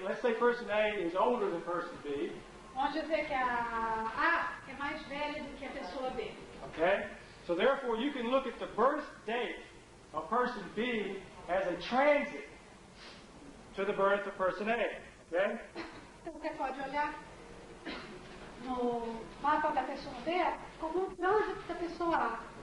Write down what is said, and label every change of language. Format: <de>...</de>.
<en>Let's say person A is older than person B.</en> <pt>Vamos dizer que a A é mais velha do que a pessoa B.</pt> <en>Okay? So therefore you can look at the birth date of person B as a transit to the birth of person A. Okay?</en> <pt>Então você pode olhar no mapa da pessoa B como um trânsito da pessoa A.</pt>